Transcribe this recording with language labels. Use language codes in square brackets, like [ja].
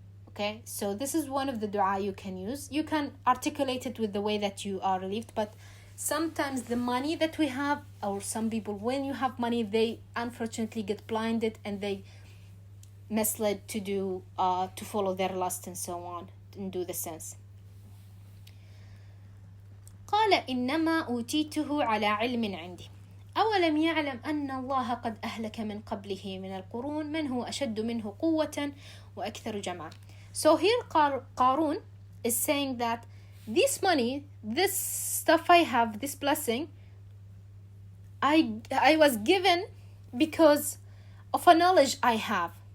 [en] Okay, so this is one of the dua you can use. You can articulate it with the way that you are relieved, but sometimes the money that we have, or some people, when you have money, they unfortunately get blinded and they misled to follow their lust and so on and do the sins. [ar] قال إنما أوتيته على علم عندي أولم يعلم أن الله قد أهلك من قبله من القرون من هو أشد منه قوة وأكثر جمعا. [en] So here Qarun is saying that this money, this stuff I have, this blessing, I was given because of a knowledge I have.